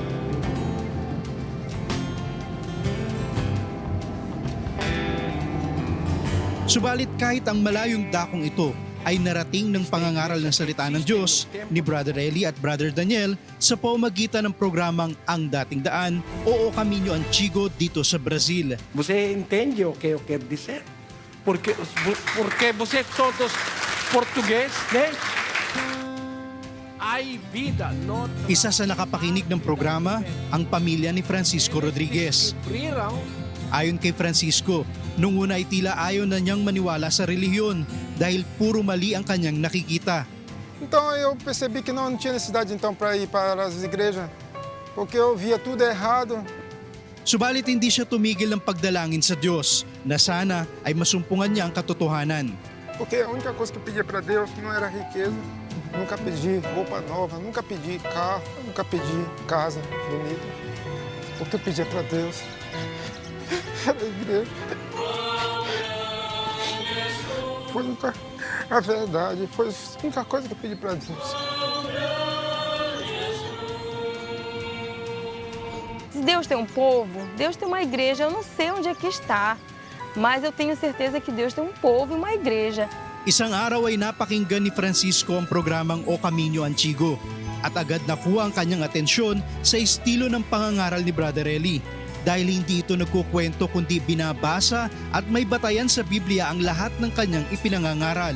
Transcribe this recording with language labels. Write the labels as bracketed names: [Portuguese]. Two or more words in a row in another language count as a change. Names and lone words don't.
[Filipino] Subalit kahit ang malayong dakong ito ay narating ng pangangaral ng salita ng Diyos ni Brother Eli at Brother Daniel sa pamamagitan ng programang Ang Dating Daan o Caminho Antigo dito sa Brazil. [Portuguese] Você entende o que eu quero dizer? Porque você todos português, né? [Spanish] Ay vida, no? [Filipino] Isa sa nakapakinig ng programa ang pamilya ni Francisco Rodriguez. Ayon kay Francisco, nung una ay tila ayaw na niyang maniwala sa relihiyon dahil puro mali ang kanyang nakikita. [Portuguese] Então eu percebi que não tinha necessidade então para ir para as igrejas, porque eu via tudo errado. [Filipino] Subalit hindi siya tumigil ng pagdalangin sa Diyos na sana ay masumpungan niya ang katotohanan. [Portuguese] Porque a única coisa que eu pedia para Deus não era riqueza, nunca pedi roupa nova, nunca pedi carro, nunca pedi casa bonita. O que eu pedia para Deus era a igreja. Foi a verdade, foi a única coisa que eu pedi para Deus. Se Deus tem um povo, Deus tem uma igreja. Eu não sei onde é que está, mas eu tenho certeza que Deus tem um povo e uma igreja. [Filipino] Isang araw ay napakinggan ni Francisco ang programang O Camino Antigo at agad nakuha ang kanyang atensyon sa estilo ng pangangaral ni Brother Eli. Dahil hindi ito nagkukwento kundi binabasa at may batayan sa Biblia ang lahat ng kanyang ipinangangaral.